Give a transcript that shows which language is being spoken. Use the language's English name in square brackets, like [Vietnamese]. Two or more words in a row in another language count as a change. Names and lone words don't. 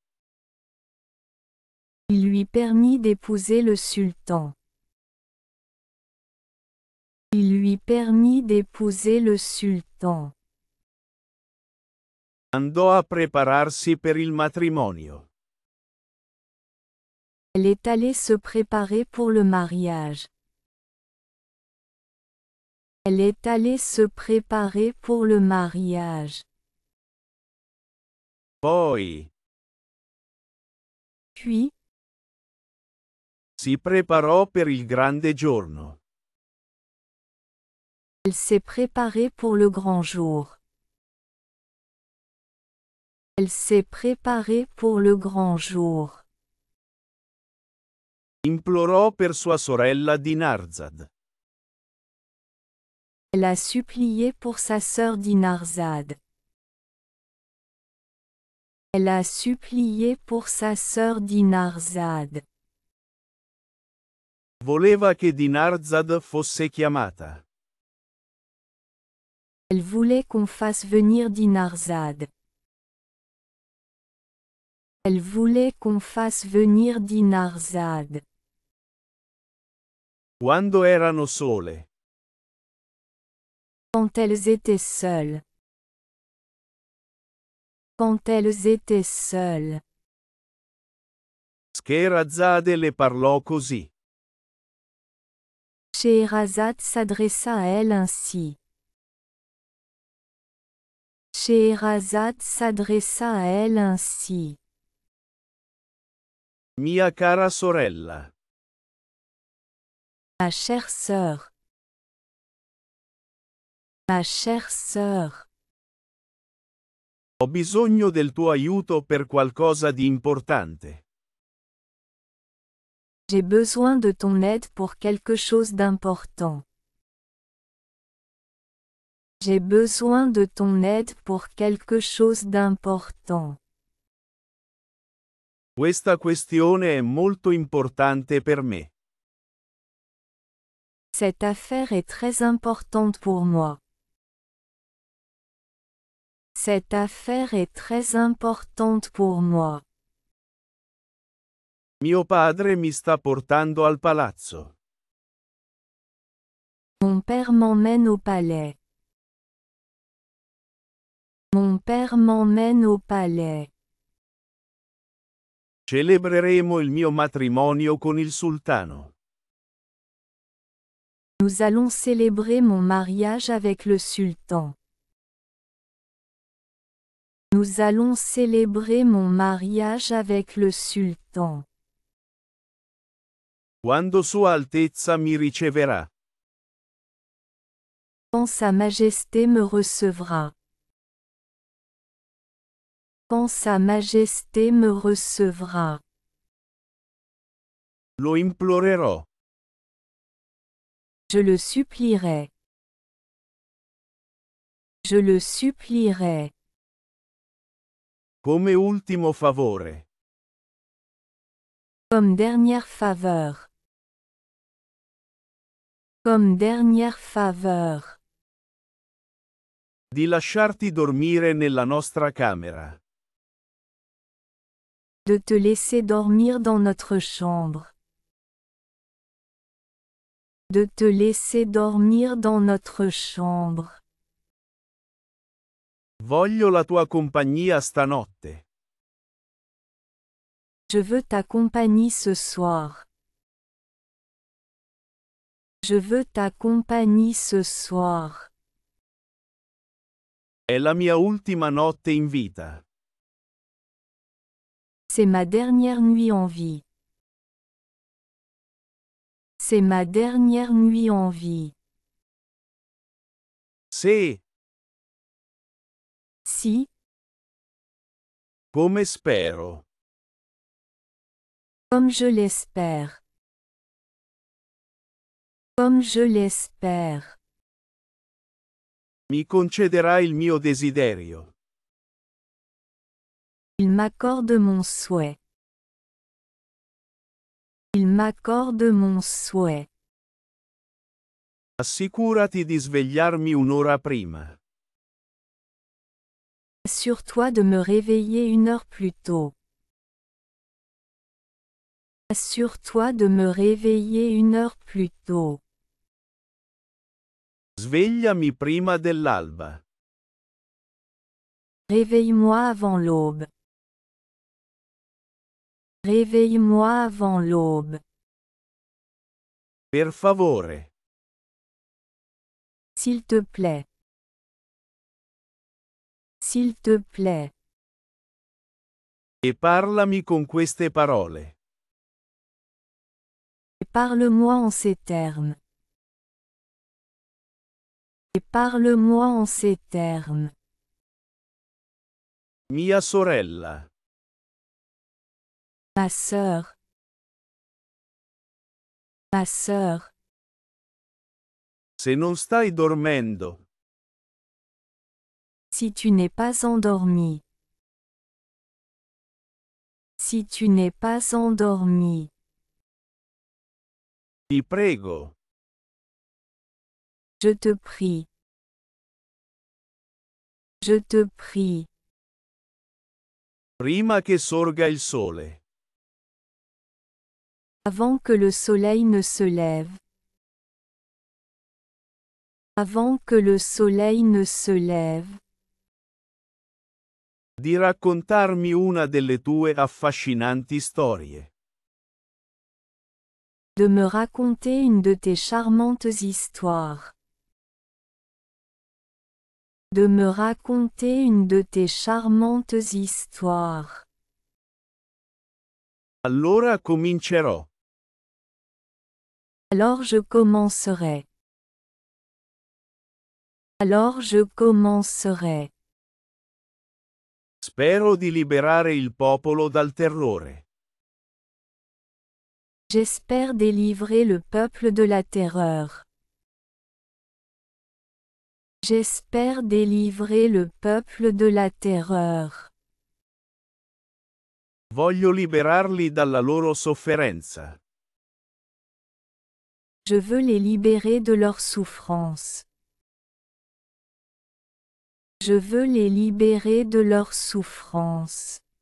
[French] Il lui permit d'épouser le sultan. Il lui permit d'épouser le sultan. [Italian] Andò a prepararsi per il matrimonio. [French] Elle est allée se préparer pour le mariage. Elle est allée se préparer pour le mariage. [Italian] Poi, [French] Puis, [Italian] si preparò per il grande giorno. [French] elle s'est préparée pour le grand jour. Elle s'est préparée pour le grand jour. [Italian] Implorò per sua sorella Dinarzad. [French] Elle a supplié pour sa sœur Dinarzade. Elle a supplié pour sa sœur Dinarzade. [Italian] Voleva che Dinarzad fosse chiamata. [French] Elle voulait qu'on fasse venir Dinarzade. Elle voulait qu'on fasse venir Dinarzade. [Italian] Quando erano sole, [French] Quand elles étaient seules. Quand elles étaient seules. [Italian] Scheherazade le parlò così. [French] Scheherazade s'adressa à elle ainsi. Scheherazade s'adressa à elle ainsi. [Italian] Mia cara sorella, [French] Ma chère sœur. Ma chère sœur. [Italian] ho bisogno del tuo aiuto per qualcosa di importante. [French] J'ai besoin de ton aide pour quelque chose d'important. J'ai besoin de ton aide pour quelque chose d'important. [Italian] Questa questione è molto importante per me. [French] Cette affaire est très importante pour moi. Cette affaire est très importante pour moi. [Italian] Mio padre mi sta portando al palazzo. [French] Mon père m'emmène au palais. Mon père m'emmène au palais. [Italian] Celebreremo il mio matrimonio con il sultano. [French] Nous allons célébrer mon mariage avec le sultan. Nous allons célébrer mon mariage avec le sultan. [Italian] Quando Sua Altezza mi riceverà. [French] Quand Sa Majesté me recevra. quand Sa Majesté me recevra. [Italian] Lo implorerò. [French] Je le supplierai. Je le supplierai. [Italian] Come ultimo favore. [French] Comme dernière faveur. Comme dernière faveur. [Italian] Di lasciarti dormire nella nostra camera. [French] De te laisser dormir dans notre chambre. De te laisser dormir dans notre chambre. [Italian] Voglio la tua compagnia stanotte. [French] Je veux ta compagnie ce soir. Je veux ta compagnie ce soir. [Italian] È la mia ultima notte in vita. [French] C'est ma dernière nuit en vie. C'est ma dernière nuit en vie. [Italian] Se, [French] Si, [Italian] come spero. [French] comme je l'espère. Comme je l'espère. [Italian] Mi concederai il mio desiderio. [French] Il m'accorde mon souhait. Il m'accorde mon souhait. [Italian] Assicurati di svegliarmi un'ora prima. [French] Assure-toi de me réveiller 1 heure plus tôt. Assure-toi de me réveiller 1 heure plus tôt. [Italian] Svegliami prima dell'alba. [French] Réveille-moi avant l'aube. Réveille-moi avant l'aube. [Italian] Per favore. [French] S'il te plaît. S'il te plaît. [Italian] E parlami con queste parole. [French] Et parle-moi en ces termes. Et parle-moi en ces termes. [Italian] Mia sorella. [French] Ma sœur. Ma sœur. [Italian] Se non stai dormendo, [French] Si tu n'es pas endormi. Si tu n'es pas endormi. [Italian] ti prego, [French] Je te prie. Je te prie. [Italian] prima che sorga il sole. [French] Avant que le soleil ne se lève. Avant que le soleil ne se lève. [Italian] Di raccontarmi una delle tue affascinanti storie. [French] De me raconter une de tes charmantes histoires. De me raconter une de tes charmantes histoires. [Italian] Allora comincerò. [French] Alors je commencerai. Alors je commencerai. [Italian] Spero di liberare il popolo dal terrore. [French] J'espère délivrer le peuple de la terreur. J'espère délivrer le peuple de la terreur. [Italian] Voglio liberarli dalla loro sofferenza. [French] Je veux les libérer de leur souffrance. Je veux les libérer de leur souffrance.